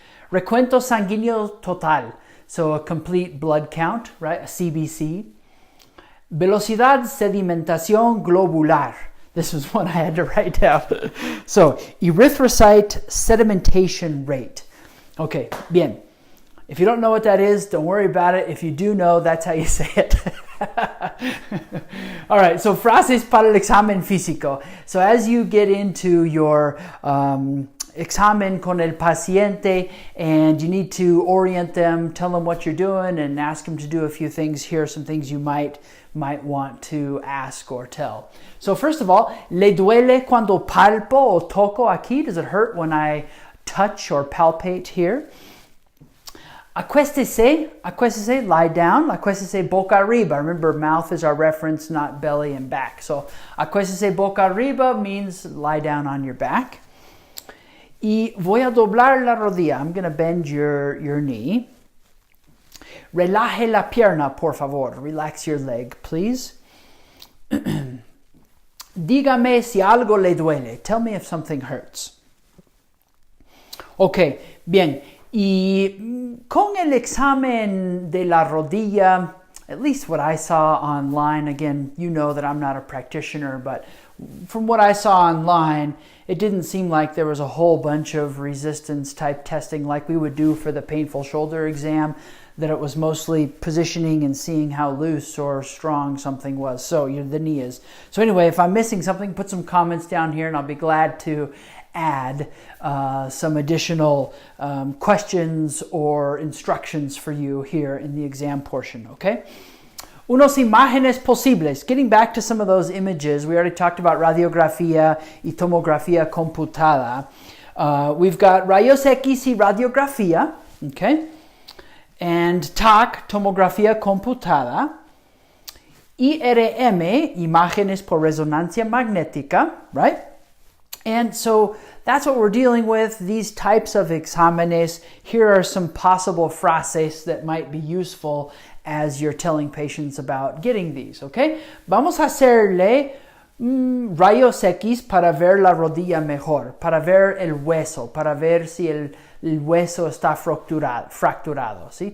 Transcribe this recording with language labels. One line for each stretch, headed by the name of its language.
Spanish: Recuento sanguíneo total.
English: So a complete blood count, right? A CBC.
Spanish: Velocidad sedimentación globular.
English: This was one I had to write down. So, erythrocyte sedimentation rate. Okay, bien. If you don't know what that is, don't worry about it. If you do know, that's how you say it. All right, so
Spanish: frases para el examen físico.
English: So as you get into your
Spanish: examen con el paciente
English: and you need to orient them, tell them what you're doing and ask them to do a few things, here are some things you might want to ask or tell. So first of all,
Spanish: ¿le duele cuando palpo o toco aquí?
English: Does it hurt when I touch or palpate here?
Spanish: Acuéstese,
English: lie down.
Spanish: Acuéstese boca arriba.
English: Remember, mouth is our reference, not belly and back. So,
Spanish: acuéstese boca arriba
English: means lie down on your back.
Spanish: Y voy a doblar la rodilla.
English: I'm going to bend your knee.
Spanish: Relaje la pierna, por favor.
English: Relax your leg, please.
Spanish: Dígame si algo le duele.
English: Tell me if something hurts. Okay, bien. Y con el examen de la rodilla, at least what I saw online, again, you know that I'm not a practitioner, but from what I saw online, it didn't seem like there was a whole bunch of resistance type testing like we would do for the painful shoulder exam, that it was mostly positioning and seeing how loose or strong something was. So the knee is. So anyway, if I'm missing something, put some comments down here and I'll be glad to add some additional questions or instructions for you here in the exam portion, okay?
Spanish: Unos imágenes posibles.
English: Getting back to some of those images, we already talked about
Spanish: radiografía y tomografía computada.
English: We've got
Spanish: rayos X y radiografía,
English: okay?
Spanish: And TAC, tomografía computada. IRM, imágenes por resonancia magnética, right?
English: And so that's what we're dealing with, these types of exámenes. Here are some possible frases that might be useful as you're telling patients about getting these, okay?
Spanish: Vamos a hacerle rayos X para ver la rodilla mejor, para ver el hueso, para ver si el hueso está fracturado, ¿sí?